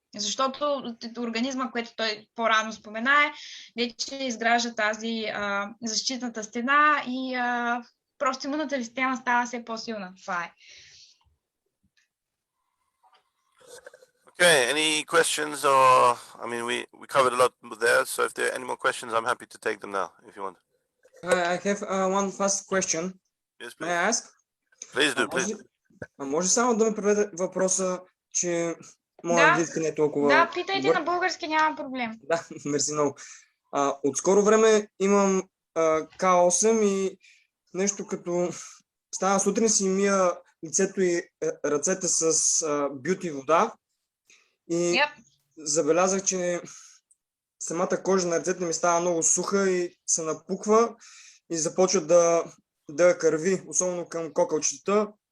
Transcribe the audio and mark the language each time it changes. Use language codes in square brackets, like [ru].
[bg] Защото организма, което той по-рано спомена, вече изгражда тази защитната стена и просто имунната система става все по-силна. Това е. [en] Okay, any questions or, I mean, we covered a lot there, so if there are any more questions, I'm happy to take them now, if you want. I have one fast question. Yes, May I ask? Please do, please do. [bg] Може само да ме преведе въпроса, че моят английски не е толкова... Да, питайте на български, няма проблем. Да, мерси много. От скоро време имам К8 и нещо като стана сутрин си мия лицето и ръцете с бюти вода и забелязах, че самата кожа на ръцете ми става много суха и се напуква и започва да кърви, особено към кокалчета.